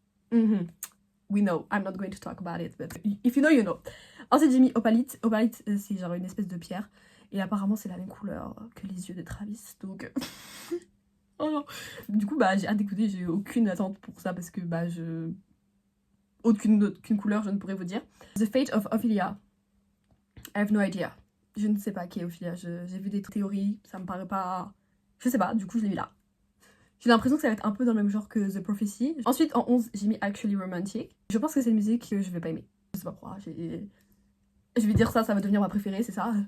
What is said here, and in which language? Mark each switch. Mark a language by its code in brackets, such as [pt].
[en] We know, I'm not going to talk about it, but if you know, you know. [fr] Ensuite j'ai mis Opalite. Opalite c'est genre une espèce de pierre et apparemment c'est la même couleur que les yeux de Travis, donc... Oh. Du coup bah j'ai hâte d'écouter, j'ai aucune attente pour ça parce que bah aucune couleur je ne pourrais vous dire. [en] The Fate of Ophelia, I have no idea. [fr] Je ne sais pas qui est Ophelia, j'ai vu des théories, ça me paraît pas... Je sais pas, du coup je l'ai mis là. J'ai l'impression que ça va être un peu dans le même genre que The Prophecy. Ensuite en 11 j'ai mis Actually Romantic. Je pense que c'est une musique que je vais pas aimer. Je sais pas pourquoi, je vais dire ça va devenir ma préférée, c'est ça.